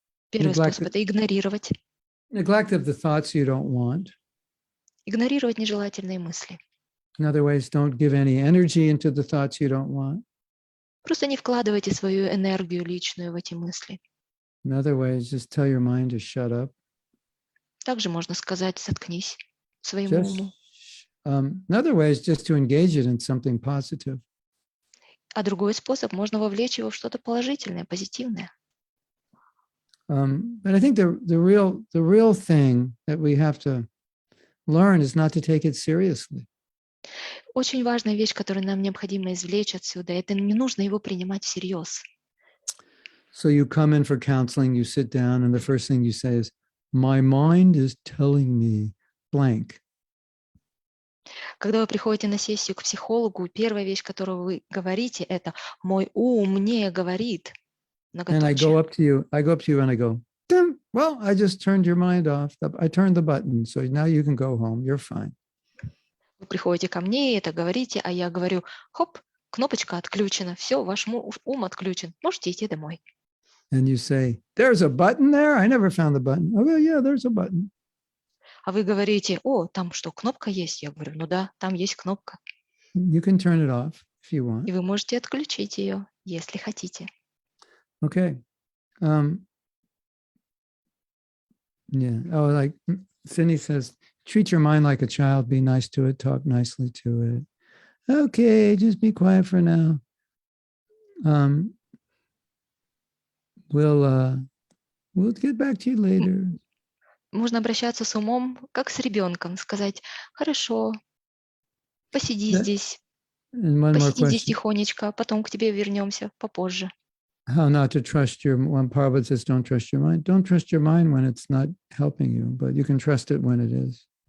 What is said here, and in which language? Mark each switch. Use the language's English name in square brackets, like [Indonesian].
[Russian] Первый способ – это игнорировать. [English] Neglect of the thoughts you don't want. [Russian] Игнорировать нежелательные мысли. [English] In other ways, don't give any energy into the thoughts you don't want. [Russian] Просто не вкладывайте свою энергию личную в эти мысли. [English] In other ways, just tell your mind to shut up. [Russian] Также можно сказать, заткнись своему уму. [English] In other ways, just to engage it in something positive. [Russian] А другой способ – можно вовлечь его в что-то положительное, позитивное. [English] But I think the real thing that we have to learn is not to take it seriously. [Russian] Очень важная вещь, которую нам необходимо извлечь отсюда, это не нужно его принимать всерьез. [English] So you come in for counseling, you sit down, and the first thing you say is, "My mind is telling me blank." [Russian] Когда вы приходите на сессию к психологу, первая вещь, которую вы говорите, это «мой ум мне говорит». [English] And I go up to you and I go, "Dum, Well, I just turned your mind off. I turned the button, so now you can go home. You're fine. [Russian] Вы приходите ко мне и это говорите, а я говорю, хоп, кнопочка отключена, все, ваш ум отключен, можете идти домой. [English] And you say, there's a button there? I never found the button. Oh, well, yeah, there's a button. [Russian] А вы говорите, о, там что, кнопка есть? Я говорю, ну да, там есть кнопка. [English] You can turn it off if you want. [Russian] И вы можете отключить ее, если хотите. [English] Okay. Yeah. Oh, like Cindy says, treat your mind like a child, be nice to it, talk nicely to it. Okay, just be quiet for now. We'll get back to you later. [Russian] Можно обращаться с умом, как с ребенком, сказать, хорошо, посиди здесь, [English] And one more [Russian] посиди здесь [English] question. [Russian] тихонечко, потом к тебе вернемся попозже. [English] How not to trust your, when Prabhupada says don't trust your mind. Don't trust your mind when it's not helping you, but you can trust it when it is.